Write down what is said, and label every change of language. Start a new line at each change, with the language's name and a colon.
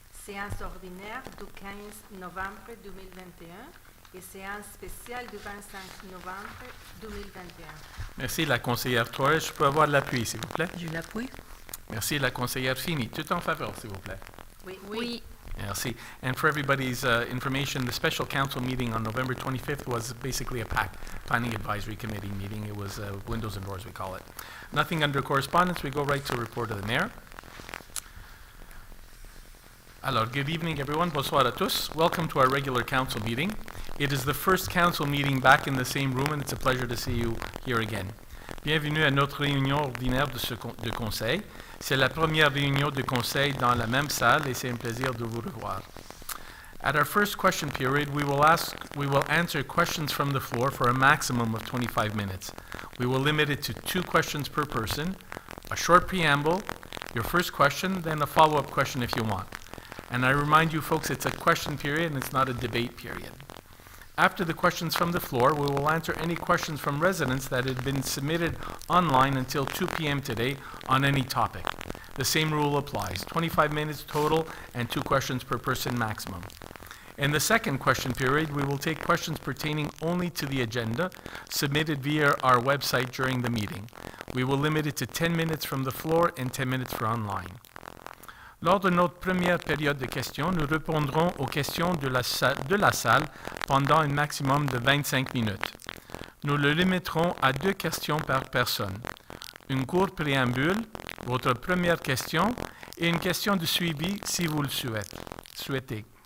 French: Séance ordinaire du 15 novembre 2021 et séance spéciale du 25 novembre 2021. Merci, la conseillère Torres. Je peux avoir l'appui, s'il vous plaît. Je l'appuie. Merci, la conseillère Fini. Tout en faveur, s'il vous plaît. Oui. Merci.
English: And for everybody's information, the special council meeting on November 25th was basically a planning advisory committee meeting. It was windows and doors, we call it. Nothing under correspondence. We go right to report of the mayor. Alors, good evening, everyone.
French: Bonsoir à tous.
English: Welcome to our regular council meeting. It is the first council meeting back in the same room, and it's a pleasure to see you here again.
French: Bienvenue à notre réunion ordinaire de conseil. C'est la première réunion de conseil dans la même salle, et c'est un plaisir de vous revoir.
English: At our first question period, we will answer questions from the floor for a maximum of 25 minutes. We will limit it to 2 questions per person, a short preamble, your first question, then a follow-up question if you want. And I remind you folks, it's a question period and it's not a debate period. After the questions from the floor, we will answer any questions from residents that had been submitted online until 2 p.m. today on any topic. The same rule applies, 25 minutes total and 2 questions per person maximum. In the second question period, we will take questions pertaining only to the agenda submitted via our website during the meeting. We will limit it to 10 minutes from the floor and 10 minutes for online.
French: Lors de notre première période de questions, nous répondrons aux questions de la salle pendant un maximum de 25 minutes. Nous le limiterons à 2 questions par personne. Une courte préambule, votre première question, et une question de suivi si vous le souhaitez.